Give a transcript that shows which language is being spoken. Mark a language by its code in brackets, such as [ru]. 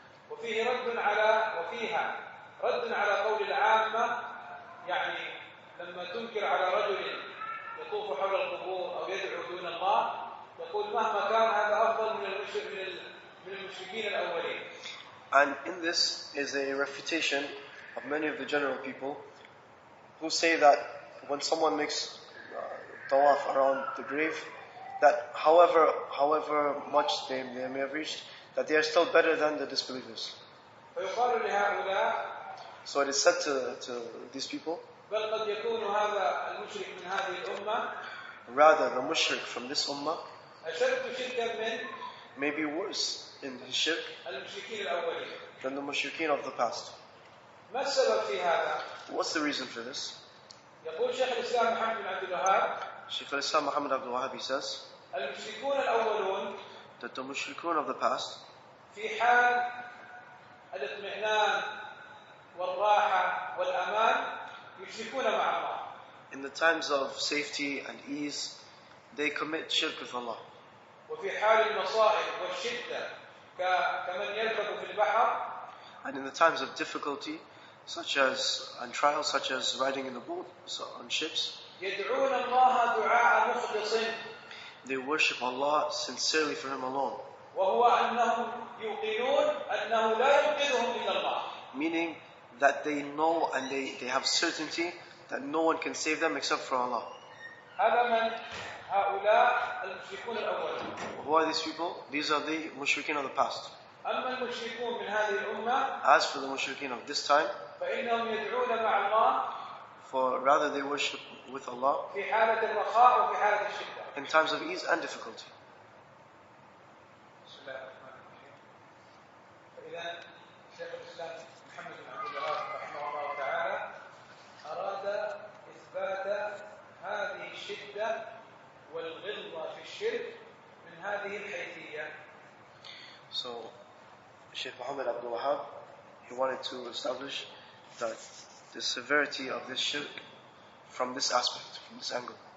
[ar] وفيها رد على قول العامة يعني لما تنكر على رجل يطوف حول القبور أو يدعو دون الله يقول مهما كان هذا أفضل من المشركين الأولين. [en] And in this is a refutation of many of the general people who say that when someone makes tawaf around the grave, that however much they may have reached, that they are still better than the disbelievers. [ar] فيقال لهؤلاء. [en] So it is said to these people, [ar] بل قد يكون هذا المشرك من هذه الأمة. [en] Rather, the mushrik from this ummah [ar] أشد شركا من [en] may be worse in his shirk [ar] المشركين الأولين. [en] than the mushrikeen of the past. [ar] ما السبب في هذا؟ [en] What's the reason for this? [ar] يقول شيخ الإسلام محمد بن عبد الوهاب. [en] Shaykh al-Islam Muhammad Abdul Wahhab, he says [ar] المشركون الأولون [en] that the mushrikun of the past, [ar] في حال الاطمئنان والراحة والأمان يشركون مع الله. [en] in the times of safety and ease, they commit shirk with Allah. [ar] وفي حال المصائب والشدة كمن يركب في البحر. [en] And in the times of difficulty, and trials, such as riding in the boat, on ships, [ar] يدعون الله دعاء مخلص. [en] They worship Allah sincerely for Him alone. [ar] وهو أنهم يوقنون أنه لا ينقذهم إلا الله. [en] Meaning that they know and they have certainty that no one can save them except for Allah. [ar] هذا من هؤلاء المشركون الأولون. [en] Who are these people? These are the mushrikeen of the past. [ar] أما المشركون من هذه الأمة. [en] As for the mushrikeen of this time, [ar] فإنهم يدعون مع الله. [en] For rather they worship with Allah [ar] في حالة الرخاء وفي حالة الشدة. [en] in times of ease and difficulty. [ar] بسم الله الرحمن الرحيم. فإذا شيخ الإسلام محمد بن عبد الوهاب رحمه الله تعالى أراد إثبات هذه الشدة والغلظة في الشرك من هذه الحيثية. [en] So, Shaykh Muhammad Abdul Wahhab, he wanted to establish that the severity of this shirk from this aspect, from this angle.